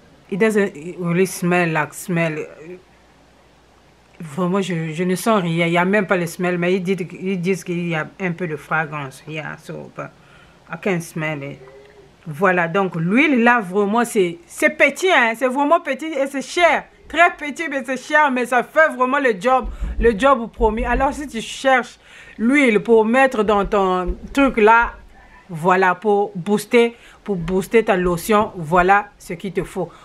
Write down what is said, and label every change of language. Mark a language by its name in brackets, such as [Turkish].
[English] It doesn't really smell like smell. [French] Vraiment je ne sens rien, il n'y a même pas le smell, mais ils disent qu'il y a un peu de fragrance. [English] Yeah, so but I can't smell it. [French] Voilà, donc l'huile là vraiment c'est petit, hein, c'est vraiment petit et c'est cher, très petit mais c'est cher, mais ça fait vraiment le job promis. Alors si tu cherches l'huile pour mettre dans ton truc là, voilà, pour booster ta lotion, voilà ce qu'il te faut.